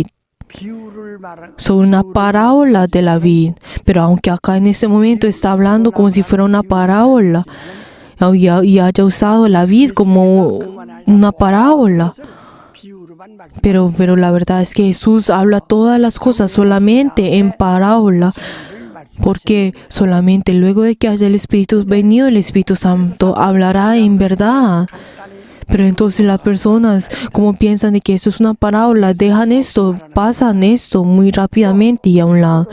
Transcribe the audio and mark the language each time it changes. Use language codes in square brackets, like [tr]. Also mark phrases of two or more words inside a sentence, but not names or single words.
[ko] 비유를 말한 [es] sobre una parábola de la vid. Pero aunque acá en este momento está hablando como si fuera una parábola y haya usado la vid como una parábola, [ko] 비유로만 말씀 [es] pero la verdad es que Jesús habla todas las cosas solamente en parábola, porque solamente luego de que haya el Espíritu venido, el Espíritu Santo hablará en verdad. Pero entonces las personas, como piensan de que esto es una parábola, dejan esto, pasan esto muy rápidamente y a un lado.